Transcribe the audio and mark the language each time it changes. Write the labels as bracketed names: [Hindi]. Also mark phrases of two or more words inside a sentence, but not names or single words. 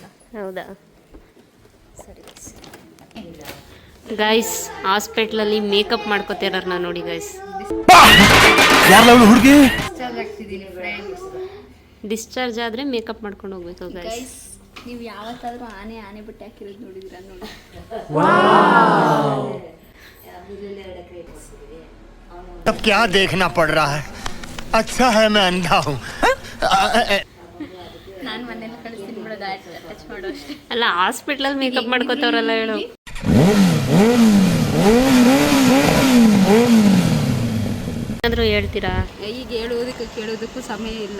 [Kannada] ಹೌದಾ, ಸರಿ ಗೈಸ್. ಹಾಸ್ಪಿಟ್ಲಲ್ಲಿ ಮೇಕಪ್ ಮಾಡ್ಕೋತಿರೋರು ನಾನು ನೋಡಿ ಗೈಸ್. ಹುಡುಗಿ ಡಿಸ್ಚಾರ್ಜ್ ಆದರೆ ಮೇಕಪ್ ಮಾಡ್ಕೊಂಡು ಹೋಗ್ಬೇಕು ಗೈಸ್. ನೀವು ಯಾವತ್ತಾದ್ರೂ ಆನೆ ಬಟ್ಟೆ ಹಾಕಿರೋದು ನೋಡಿದಿರಾ? ನೋಡಿ, [Hindi] अब क्या देखना पड़ रहा है? अच्छा है मैं अंधा हूँ. [Kannada] ನಾನು ಮನೇಲಿ ಕಳಿಸ್ತೀನಿ ಬಿಡೋದು, ಟಚ್ ಮಾಡೋ ಅಷ್ಟೇ. ಅಲ್ಲ, ಹಾಸ್ಪಿಟ್ಲಲ್ಲಿ ಮೇಕಪ್ ಮಾಡ್ಕೋತವ್ರಲ್ಲ ಹೇಳು. ಏನಾದರೂ ಹೇಳ್ತೀರಾ? ಈಗ ಹೇಳೋದಕ್ಕೆ ಕೇಳೋದಕ್ಕೂ ಸಮಯ ಇಲ್ಲ.